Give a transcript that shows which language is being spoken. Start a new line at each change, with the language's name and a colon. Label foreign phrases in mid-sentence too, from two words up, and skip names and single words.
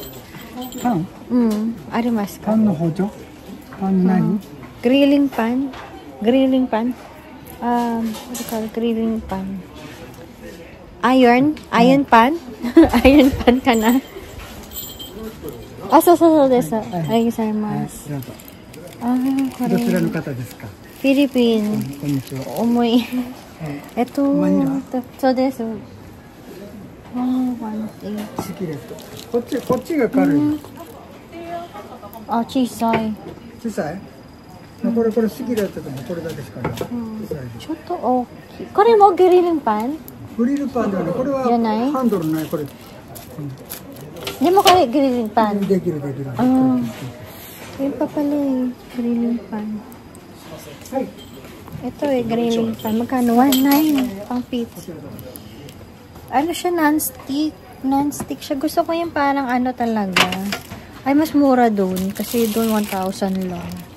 Japanese: Pan? ありますか? パンのほじょ？パンなに?
English: Grilling pan? Grilling pan? What do you call it? Grilling pan? Iron? Iron pan? Iron pan
Japanese: かな? そうです. あ、ございます. Kore. どちらの方ですか? Philippine. こんにちは。重い。マニラ？そうです。シキレット。こっちが軽い。あ、小さい。小さい？これシキレットでもこれだけしかない。小さい。ちょっと大きい。これもグリルパン？グリルパンではない。これはハンドルないこれ。でもこれグリルパン。できる。
Filipino: Yun pa pala eh.
English: Grilling pan.
Filipino: Ito eh,
English: grilling pan.
Filipino: Magkano? 1.9 pang pizza. Ano siya? Non-stick. Non-stick siya. Gusto ko yung parang ano talaga. Ay, mas mura doon. Kasi doon 1,000 lang.